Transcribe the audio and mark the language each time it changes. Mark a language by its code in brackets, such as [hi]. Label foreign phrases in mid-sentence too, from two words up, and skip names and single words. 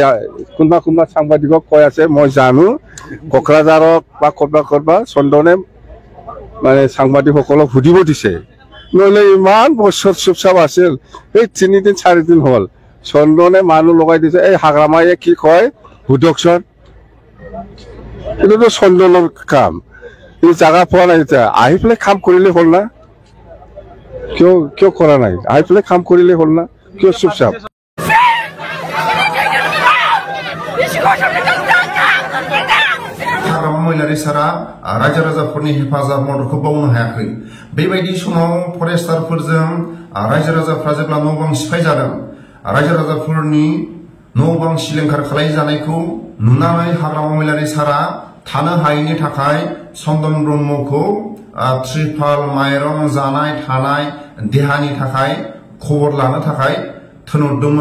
[as] কোনোবা সাংবাদিকক কৈ আছে, মই জানো কোকৰাঝাৰক বা ক'ৰবা চন্দনে মানে সাংবাদিকসকলক সুধিব দিছে, নহ'লে ইমান বছৰ চুপচাপ আছিল, এই 3 দিন 4 দিন হ'ল চন্দনে মানুহ লগাই দিছে, এই হাগ্ৰামায়ে কি কয় সুধকচোন। এইটোতো চন্দনৰ কাম, এই জাগা পোৱা নাই, এতিয়া আহি পেলাই কাম কৰিলে হ'ল না? কিয় কৰা নাই? আহি পেলাই কাম কৰিলে হ'ল না? কিয় চুপচাপ? [brx] हाग्रामा महिलारि सारा रायजो राजाफोरनि हेफाजाब मददखौ बावनो हायाखै। बेबायदि समाव फरेस्टारफोरजों रायजो राजाफ्रा जेब्ला न' बां सिफायजादों, रायजो राजाफोरनि न' बां सिलिंखार खालामजानायखौ नुनानै हाग्रामा महिलारि सारा थानो हायैनि थाखाय चन्दन ब्रह्मखौ त्रिपाल, माइरं, जानाय थानाय देहानि थाखाय खबर लानो थाखाय थिनहरदोंमोन।